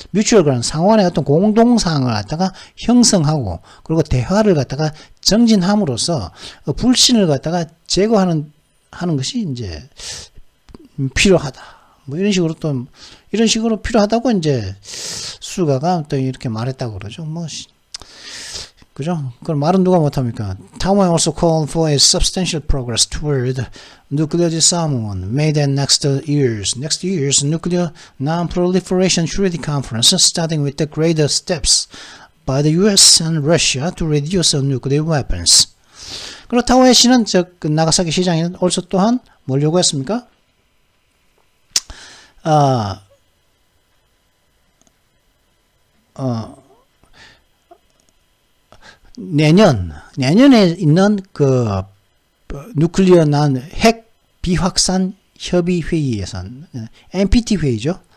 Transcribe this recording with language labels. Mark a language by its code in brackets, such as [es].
[en] mutual ground, [ko] 상호간의 어떤 공동상을 갖다가 형성하고, 그리고 대화를 갖다가 정진함으로써 불신을 갖다가 제거하는 것이 이제 필요하다. 뭐 이런 식으로 필요하다고 이제 수가가 또 이렇게 말했다고 그러죠. 뭐 그죠? 그럼 말은 누가 못합니까? [en] Taiwan also called for a substantial progress toward nuclear disarmament made at next year's nuclear non-proliferation treaty conference, starting with the greater steps by the U.S. and Russia to reduce nuclear weapons. [ko] 그리고 타오에 시는 그 나가사키 시장에는 also 또한 뭘 요구했습니까? 내년에 있는 그 누클리어 난 핵 비확산 협의 회의에서 NPT 회의죠.